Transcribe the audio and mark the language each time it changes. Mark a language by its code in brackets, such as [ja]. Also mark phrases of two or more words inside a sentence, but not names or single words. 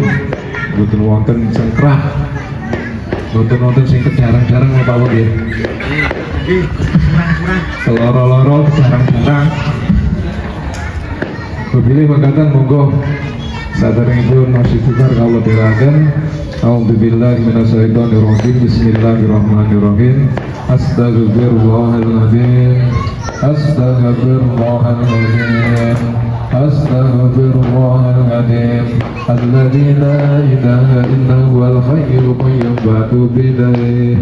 [jv] Mboten wonten cengkrah. Mboten wonten sing kejarang-jarang apa wae nggih. Loro-loro jarang-jarang. Kepilih mangkatan monggo saderengipun istighfar kawula dherekaken. [ar] أعوذ بالله من الشيطان الرجيم. بسم الله الرحمن الرحيم. أستغفر الله العظيم. أستغفر الله العظيم. أستغفر الله العظيم. الذي لا إله إلا هو الحي القيوم وأتوب إليه.